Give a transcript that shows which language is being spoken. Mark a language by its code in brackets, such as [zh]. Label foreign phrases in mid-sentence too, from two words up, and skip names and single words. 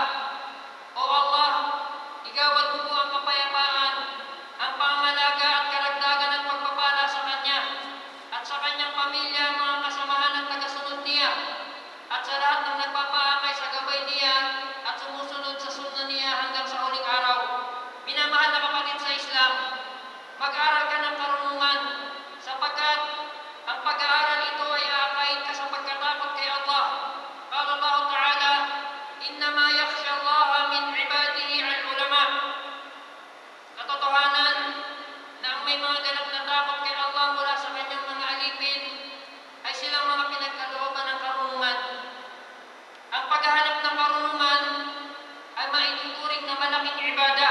[tl] O Allah, igawad mo po ang kapayapaan, ang pangangalaga at karagdagan at pagpapala sa Kanya at sa Kanyang pamilya, mga kasamahan at tagasunod niya at sa lahat ng nagpapaakay sa gabay niya at sumusunod sa sunna niya hanggang sa huling araw. Minamahal na kapatid sa Islam, mag-aral ka ng karunungan sapagkat ang pag-aaral ito ay aakayin ka sa pagkatakot kay Allah. [ar] قال الله تعالى إنما يخشى الله من عباده العلماء. [tl] Katotohanan na ang may mga ganap na takot kay Allah mula sa Kanyang mga alipin ay silang mga pinagkalooban ng karunungan. Ang paghahanap ng karunungan ay maituturing na malaking ibadah.